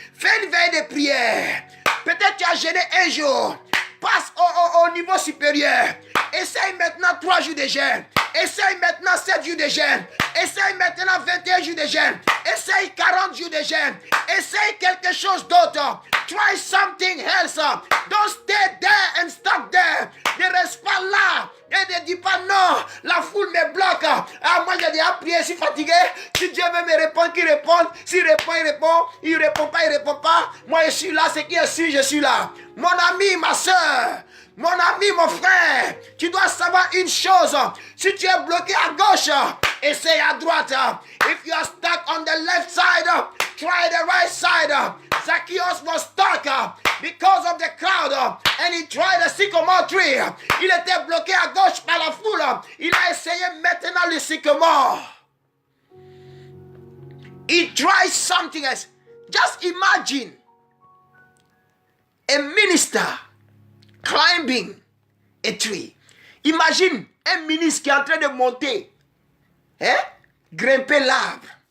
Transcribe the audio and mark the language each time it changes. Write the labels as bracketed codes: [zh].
[fr] Fais une veille de prière. Peut-être tu as gêné un jour. Passe au niveau supérieur. Essaye maintenant 3 jours de jeûne. Essaye maintenant 7 jours de jeûne. Essaye maintenant 21 jours de jeûne. Essaye 40 jours de jeûne. Essaye quelque chose d'autre. [en] Try something else. Don't stay there and stop there. [fr] Ne reste pas là. Et ne dis pas non. La foule me bloque. Ah, moi j'ai déjà prié, je suis fatigué. Si Dieu veut me répondre, qu'il réponde. S'il répond, il répond. Il répond pas, il répond pas. Moi je suis là, c'est qui est sûr, je suis là. Mon ami, ma soeur. Mon ami, mon frère, tu dois savoir une chose. Si tu es bloqué à gauche, essaye à droite. [en] If you are stuck on the left side, try the right side. Zacchaeus was stuck because of the crowd and he tried the sycamore tree. [fr] Il était bloqué à gauche par la foule. Il a essayé maintenant le sycamore. [en] He tried something else. Just imagine a minister climbing a tree. [fr] Imagine un ministre qui est en train de monter, grimper l'arbre.